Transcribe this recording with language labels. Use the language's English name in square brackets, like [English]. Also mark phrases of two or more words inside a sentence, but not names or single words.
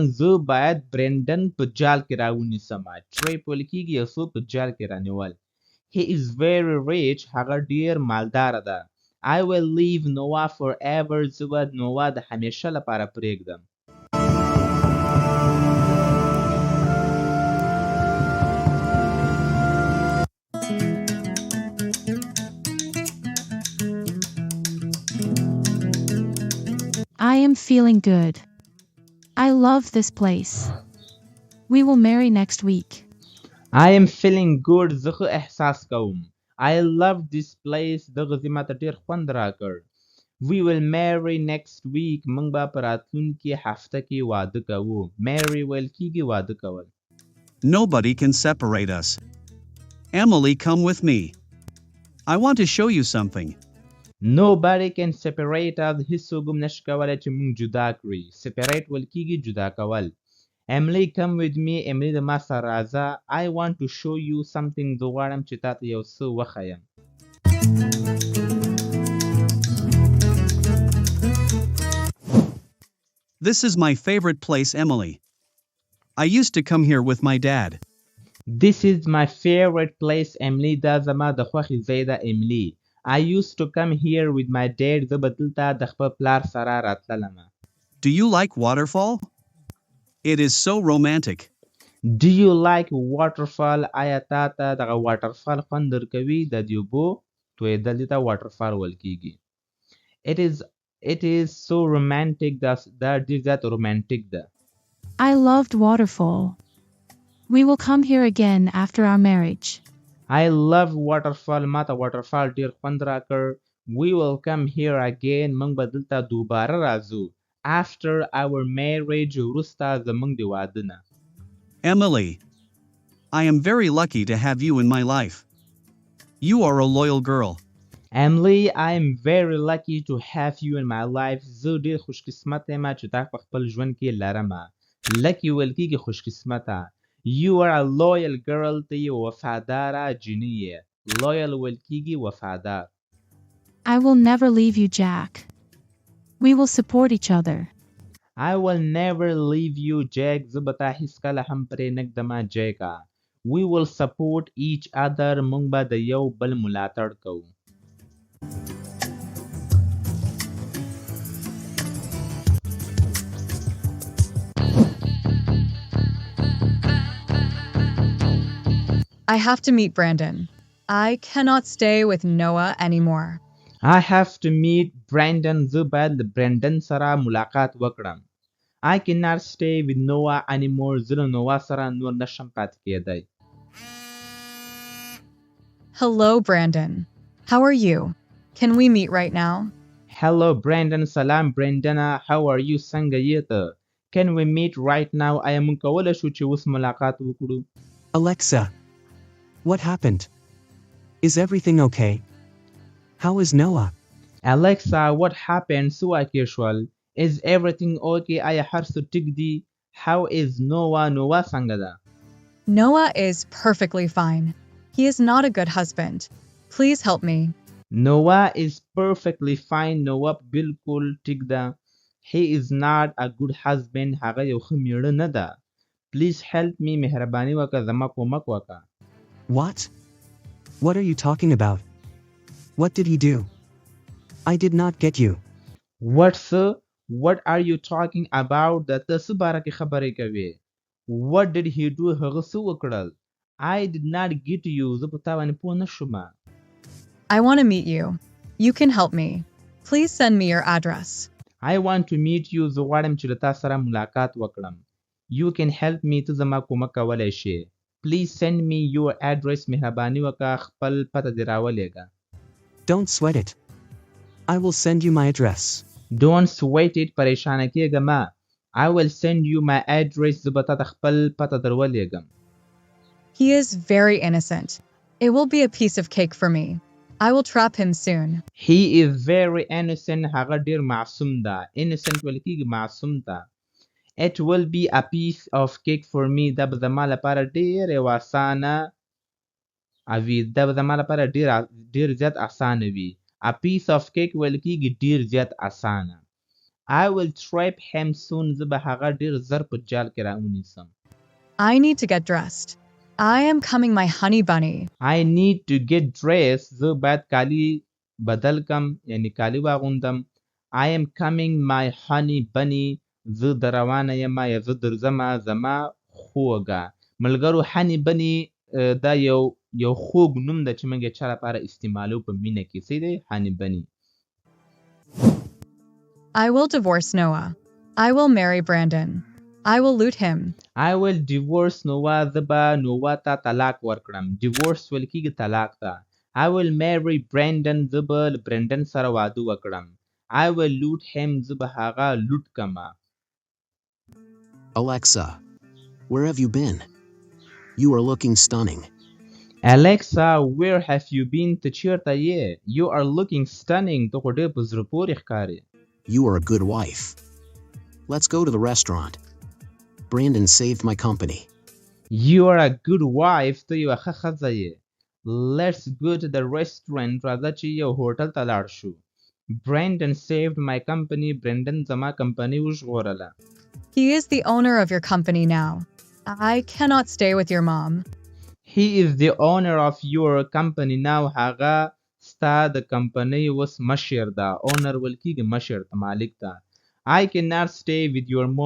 [Pashto] زه باید برندن په جال کې راونیسم. trap ویل کیږي یو څوک په جال کې رانیول. [English] He is very rich. [Pashto] هغه ډیر مالدار ده. [English] I will leave Noah forever. [Pashto] زه به نووا د همیشه لپاره پریږدم. [English] I am feeling good. I love this place. We will marry next week. I am feeling good. [Pashto] زه ښه احساس کوم. [English] I love this place. [Pashto] دغه ځای ماته ډېر خوند راکړ. [English] We will marry next week. [Pashto] موږ به په راتلونکي هفته کې واده کوو. Marry ویل کیږي واده کول. [English] Nobody can separate us. Emily, come with me. I want to show you something. Nobody can separate us. [Pashto] هیڅوک هم نشي کولی چې موږ جدا کړي. Separate ویل کیږي جدا کول. [English] Emily, come with me. [Pashto] Emily د ما سره راځه. [English] I want to show you something. [Pashto] زه غواړم چې تا ته یو څه وښیم. [English] This is my favorite place, Emily. I used to come here with my dad. This is my favorite place, Emily. [Pashto] دا زما د خوښې ځای ده, Emily. [English] I used to come here with my dad. [Pashto] زه به دلته د خپل پلار سره راتللم. [English] Do you like waterfall? It is so romantic. Do you like waterfall? [Pashto] آیا تا ته دغه waterfall خوند درکوي؟ د دې اوبو تویدل دې ته waterfall ویل کیږي. [English] It is so romantic [Pashto] دا ډېر زیات رومانټیک ده. [English] I loved waterfall. We will come here again after our marriage. I love waterfall. [Pashto] ما ته waterfall ډېر خوند راکړ. [English] We will come here again. [Pashto] موږ به دلته دوباره راځو. [English] After our marriage [Pashto] وروسته زموږ د واده نه. [English] Emily, I am very lucky to have you in my life. You are a loyal girl. Emily, I am very lucky to have you in my life. [Pashto] زه ډېر خوش قسمت یم چې تا په خپل ژوند کې لرم. Lucky ویل کېږي خوش قسمته. [English] You are a loyal girl. [Pashto] ته یې وفاداره جینۍ یې. Loyal ویل کېږي وفادار. [English] I will never leave you, Jack. We will support each other. I will never leave you, Jack. [Pashto] زه به تا هیڅکله هم پرې نږدم جیکا. [English] We will support each other. [Pashto] موږ به د یو بل ملاتړ کوو. [English] I have to meet Brandon. I cannot stay with Noah anymore. I have to meet Brandon. [Pashto] زه باید له برندن سره ملاقات وکړم. [English] I cannot stay with Noah anymore. [Pashto] زه له نووا سره نور نشم پاتې کېدی. [English] Hello, Brandon. How are you? Can we meet right now? Hello, Brandon. سلام برندن. How are you? [Pashto] څنګه یې ته؟ [English] Can we meet right now? [Pashto] آیا موږ کولی شو چې اوس ملاقات وکړو؟ [English] Alexa, what happened? Is everything okay? How is Noah? Alexa, what happened? [Pashto] څه واقع شول؟ [English] Is everything okay? [Pashto] آیا هر څه ټیک دي؟ [English] How is Noah? [Pashto] نووا څنګه ده؟ [English] Noah is perfectly fine. He is not a good husband. Please help me. Noah is perfectly fine. Noah [Pashto] بالکل ټیک ده. [English] He is not a good husband. [Pashto] هغه یو ښه میړه نه ده. [English] Please help me. [Pashto] مهرباني وکړه زما کومک وکړه. [English] What? What are you talking about? What did he do? I did not get you. What, sir? What are you talking about? [Pashto] د ته څه باره کې خبرې کوې؟ [English] What did he do? [Pashto] هغه څه وکړل؟ [English] I did not get you. [Pashto] زه په تا باندې پوه نه شوم. [English] I want to meet you. You can help me. Please send me your address. I want to meet you. [Pashto] زه غواړم چې له تا سره ملاقات وکړم. [English] You can help me. [Pashto] ته زما کومک کولی شې. [English] Please send me your address. [Pashto] مهرباني وکړه خپل پته دې راولېږه. [English] Don't sweat it. I will send you my address. Don't sweat it. [Pashto] پریشانه کېږه مه. [English] I will send you my address. [Pashto] زه به تا ته خپل پته درولېږم. [English] He is very innocent. It will be a piece of cake for me. I will trap him soon. He is very innocent. [Pashto] هغه ډېر معصوم ده. Innocent ویل کېږي معصوم ده. [English] It will be a piece of cake for me. [Pashto] دا به زما لپاره ډېر یو اسانه وي. دا به زما لپاره ډېر زیات اسانه وي. [English] A piece of cake [Pashto] ویل کېږي ډېر زیات اسانه. [English] I will trap him soon. [Pashto] زه به هغه ډېر زر په جال کې راونیسم. [English] I need to get dressed. I am coming, my honey bunny. I need to get dressed. [Pashto] زه باید کالی بدل کم یعنی کالی واغوندم. [English] I am coming, my honey bunny. [Pashto] زه در روانه یم یا زه درځم زما خوږه. ملګرو [English] honey bunny [Pashto] دا یو خوږ نوم ده چې موږ یې چا لپاره استعمالو په مینه کې. څه دی [English] honey bunny. I will divorce Noah. I will marry Brandon. I will loot him. I will divorce Noah. [Pashto] زه به نووا ته طلاق ورکړم. Divorce ویل کېږي طلاق ته. [English] I will marry Brandon. [Pashto] زه به له برندن سره واده وکړم. [English] I will loot him. [Pashto] زه به هغه لوټ کمه. [English] Alexa, where have you been? You are looking stunning. Alexa, where have you been? [Pashto] ته چیرته یې؟ [English] You are looking stunning. [Pashto] ته خو ډېر په زړه پورې ښکارې. [English] You are a good wife. Let's go to the restaurant. Brandon saved my company. You are a good wife. [Pashto] ته یوه ښه ښځه یې. [English] Let's go to the restaurant. [Pashto] راځه چې یو هوټل ته لاړ شو. [English] Brandon saved my company. [Pashto] Brandon زما کمپنۍ وژغورله. [English] He is the owner of your company now. I cannot stay with your mom. He is the owner of your company now. [Pashto] هغه ستا د کمپنۍ اوس مشر ده. Owner ویل کېږي مشر ته مالک ته. [English] I cannot stay with your mom.